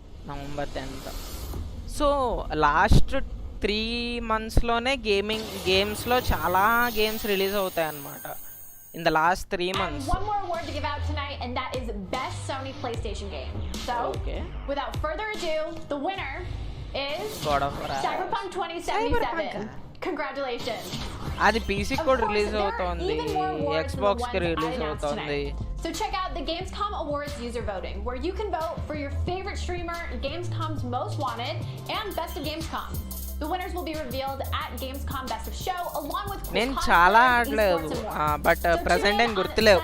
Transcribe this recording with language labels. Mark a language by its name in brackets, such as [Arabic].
[Telugu] November 10th. So last 3 monthsలోనే గేమ్స్లో చాలా games release అవుతాయి అన్నమాట. [English] In the last 3 months. And one more award to give out tonight, and that is Best Sony PlayStation Game. So, without further ado, the winner is God of War. Cyberpunk 2077. Congratulations. [Telugu] అది PC కి కూడా release అవుతోంది, Xbox కి release అవుతోంది. [English] So check out the Gamescom Awards user voting, where you can vote for your favorite streamer, Gamescom's Most Wanted, and Best of Gamescom. The winners will be revealed at Gamescom Best of Show, along with [Telugu] నేను చాలా ఆడలేదు, but present ఏం గుర్తులేవు.